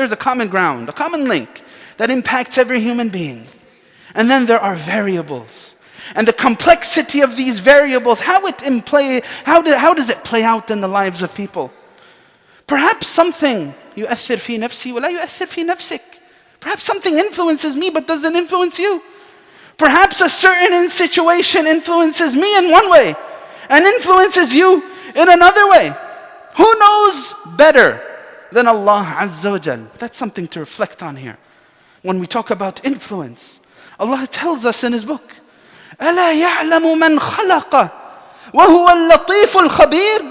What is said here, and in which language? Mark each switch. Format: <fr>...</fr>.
<en>There's a common ground, a common link that impacts every human being. And then there are variables. And the complexity of these variables, how does it play out in the lives of people? Perhaps something</en> <ar>يؤثر في نفسي ولا يؤثر في نفسك.</ar> <en>Perhaps something influences me but doesn't influence you. Perhaps a certain situation influences me in one way and influences you in another way. Who knows better than Allah Azza wa Jal? That's something to reflect on here. When we talk about influence, Allah tells us in His book,</en> <ar>أَلَا يَعْلَمُ مَنْ خَلَقَ وَهُوَ اللَّطِيفُ الْخَبِيرُ.</ar>